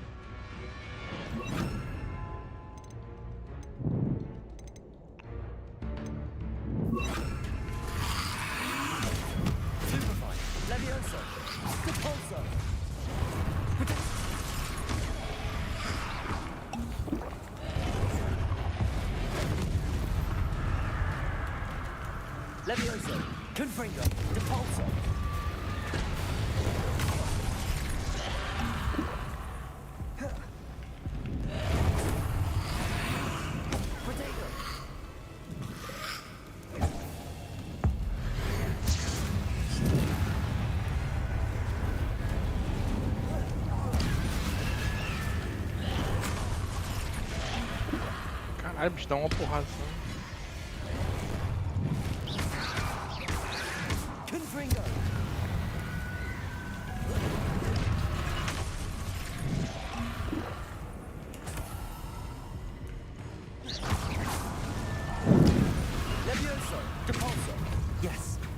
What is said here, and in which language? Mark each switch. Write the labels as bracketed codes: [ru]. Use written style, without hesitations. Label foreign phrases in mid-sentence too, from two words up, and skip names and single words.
[en] Stupefy. Levioso. Depulso. Levioso. Confringo. Depulso. Potato. [pt] Caralho, bicho, dá uma porrada só. [en] Confringo. Levioso. Depulso. Yes.